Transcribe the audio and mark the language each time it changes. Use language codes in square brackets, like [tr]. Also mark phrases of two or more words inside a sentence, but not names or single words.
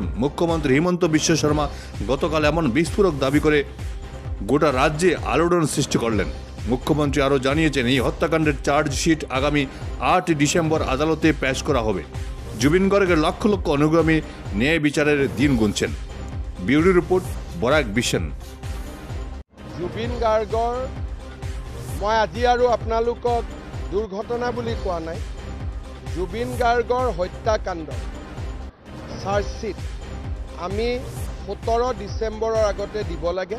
[bn] মুখ্যমন্ত্রী হিমন্ত বিশ্ব শর্মা গতকাল এমন বিস্ফোরক দাবি করে গোটা রাজ্যে আলোড়ন সৃষ্টি করলেন। মুখ্যমন্ত্রী আরও জানিয়েছেন, এই হত্যাকাণ্ডের চার্জশিট আগামী 8 ডিসেম্বর আদালতে পেশ করা হবে। জুবিন গার্গের লক্ষ লক্ষ অনুগামী ন্যায় বিচারের দিন গুনছেন। ব্যুরো রিপোর্ট, [as] বৰাক বিশন। জুবিন গাৰ্গৰ মই আজি আৰু আপোনালোকক দুৰ্ঘটনা বুলি কোৱা নাই। জুবিন গাৰ্গৰ হত্যাকাণ্ড চাৰ্জশ্বিট আমি 17 ডিচেম্বৰৰ আগতে দিব লাগে।